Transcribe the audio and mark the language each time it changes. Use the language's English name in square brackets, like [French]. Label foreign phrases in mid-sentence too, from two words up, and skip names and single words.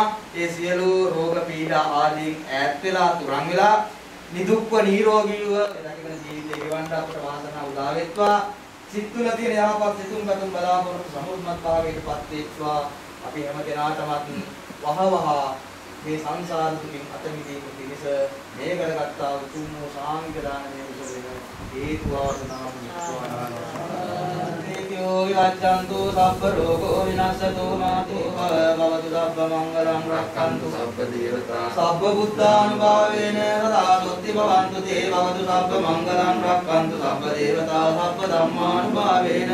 [Sinhala] ඒ සියලු රෝග පීඩා ආදීන් ඈත් වෙලා තුරන් වෙලා නිදුක්ව නිරෝගීව එළකින ජීවිතේ ගෙවන්න අපට වාසනාව උදා වෙත්වා. සිත් තුළ තියෙන යහපත් සිතුම් පැතුම් බලාපොරොත්තු සමුර්මත් භාවයටපත් වෙත්වා. අපි හැම දෙනාටමත් වහවහ මේ සංසාර දුකින් අත මිදීම පිණිස මේ කරගත්තා උතුම් වූ සාමික දානමය කුසල වෙන හේතු වාසනාව [Pali] නේතිෝ විවච්ඡන්තු සබ්බ රෝගෝ විනාශතෝ මාතෝ භවතු සබ්බ මංගලං රක්ඛන්තු සබ්බ දේවතා සබ්බ බුද්ධානුභාවේන සදා සොත්ති භවන්තු තේ භවතු සබ්බ මංගලං රක්ඛන්තු සබ්බ දේවතා සබ්බ ධම්මානුභාවේන